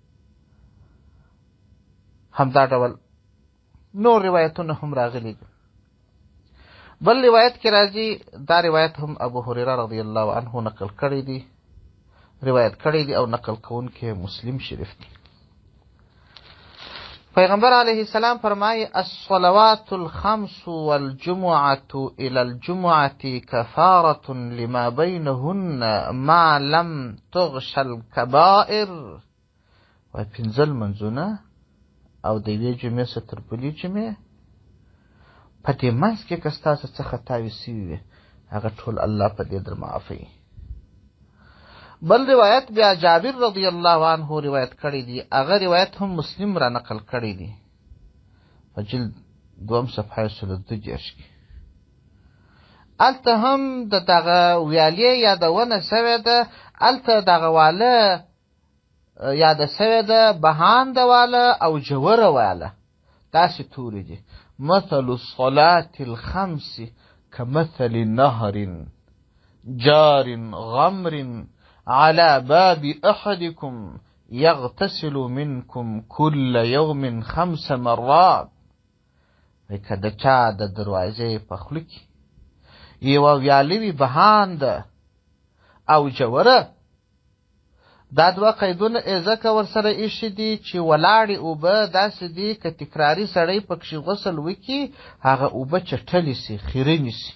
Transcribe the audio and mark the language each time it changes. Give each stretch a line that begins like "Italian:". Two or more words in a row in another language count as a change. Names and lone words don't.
Pashto: همدا ډول نور روایتونه هم راغلي دي. بل روایت کې راځي، دا روایت هم ابو هريره
Arabic: رضی الله عنه
Pashto: نقل کړی دی، روایت کړی دی او نقل کوونکی مسلم شریف دی.
Arabic: پیغمبر علیه السلام فرمایي الصلوات الخمس والجمعة إلى الجمعة كفارة لما بينهن ما لم تغش الكبائر.
Pashto: وای پنځه لمونځونه او د یوې جمعې څخه تر بلې جمعې په دې منځ کې که ستاسو څه خطاوې سوي وي، هغه ټول الله په دې در معافوي. بل روایت بیا جابر
Arabic: رضی الله عنه
Pashto: روایت کړی دی، هغه روایت هم مسلم را نقل کړی دی په جلد 2 صفحه 132 کې. هلته هم د دغه ویالې یادونه سوې ده، هلته دغه واله یاده سوې ده، بهانده واله او جوره واله، داسې تورې دي.
Arabic: مثل الصلاة الخمس كمثل نهر جار غمر على باب أحدكم يغتسل منكم كل يوم 5 مرات.
Pashto: که د چا د دروازې په خوله کې یوه ویالې وي بهانده او جوره، دا دوه قیدونه ځکه ورسره ایښي دي چې ولاړې اوبه داسې دي که تکراري سړی پکښې غسل وکړي هغه اوبه چټلې سي، خیرنې سي.